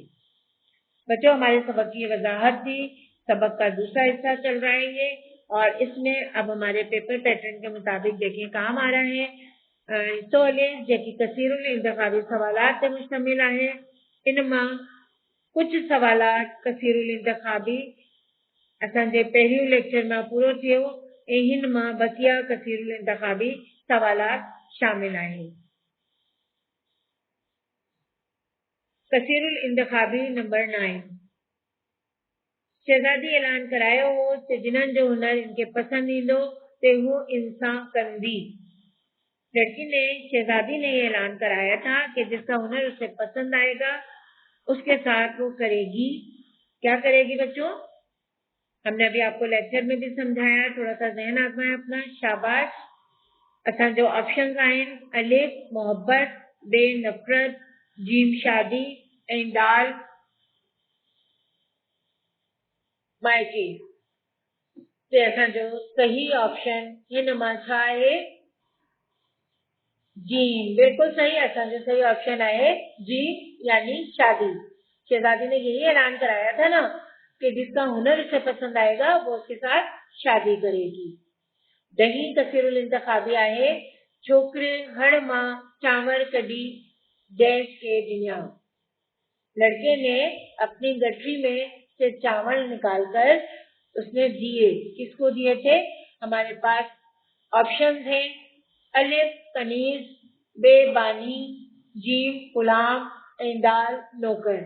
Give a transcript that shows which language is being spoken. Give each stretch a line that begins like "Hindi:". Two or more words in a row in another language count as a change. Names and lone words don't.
Urdu: بچو، ہمارے سبق کی وضاحت تھی۔ سبق کا دوسرا حصہ چل رہا ہے یہ، اور اس میں اب ہمارے
English: paper pattern
Urdu: کے مطابق دیکھیے کام آ رہا ہے.
Sindhi: सवालें जेकी कसीरुल इंतखाबी सवालात ते मुश्तमिल आहे। इनमां कुछ सवालात कसीरुल इंतखाबी असांजे पहिरियों लेक्चर में पूरो थियो ऐं हिन मां बकिया कसीरुल इंतखाबी सवालात शामिल आहिनि। कसीरुल इंतखाबी नंबर 9। शहज़ादी ऐलान करायो हो त जिन्हनि जो हुनर इनके पसंद ईंदो ते हू इनसां कंदी।
Urdu: لڑکی نے شہزادی نے یہ اعلان کرایا تھا کہ جس کا ہنر اسے پسند آئے گا اس کے ساتھ وہ کرے گی. کیا کرے گی بچو? ہم نے ابھی آپ کو لیکچر میں بھی سمجھایا، تھوڑا سا ذہن آزمایا اپنا. شاباش.
Sindhi: असां जो ऑप्शन आहिनि अलिफ मोहब्बत, बे नफ़रत, जीम शादी ऐं दाल माइटी। ते असांजो सही ऑप्शन हिन मां छा आहे? जीम। बिल्कुल सही। असांजो सही ऑप्शन आहे जीम यानी शादी।
Urdu: شہزادی نے یہی اعلان کرایا تھا نا کہ جس کا ہنر اسے پسند آئے گا وہ اس کے ساتھ شادی کرے گی.
Sindhi: दही कसीरुल इंतखाबी आहे छोकरे हड़ मां चांवर कढी डैश के दिया।
Urdu: لڑکے نے اپنی گٹھری میں سے چاول نکال کر اس نے دیے. کس کو دیے تھے? ہمارے پاس آپشن تھے الف کنیز، بے بانی، جیم غلام ۽ دال نوکر.